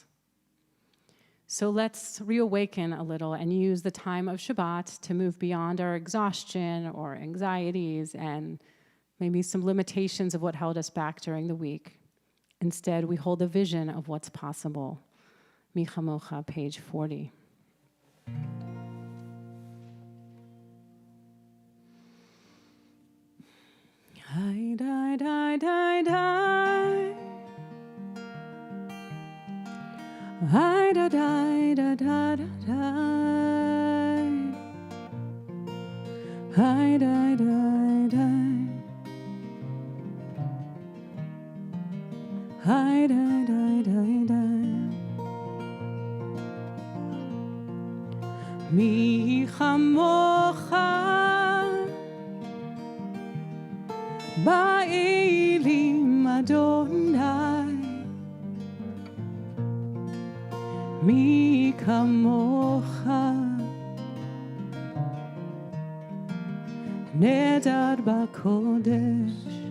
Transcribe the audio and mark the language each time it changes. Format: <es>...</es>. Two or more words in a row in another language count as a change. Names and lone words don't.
<en>So let's reawaken a little and use the time of Shabbat to move beyond our exhaustion or anxieties and maybe some limitations of what held us back during the week. Instead, we hold a vision of what's possible. Mi Chamocha, page 40. Hi, die, die, die, die. Hi, da, die, da, da, da, die. Hi, die, die, die. Hi, die, die, die, die.</en> <he>מי כמוכה באלים אדוני. מי כמוכה נאדר בקודש.</he>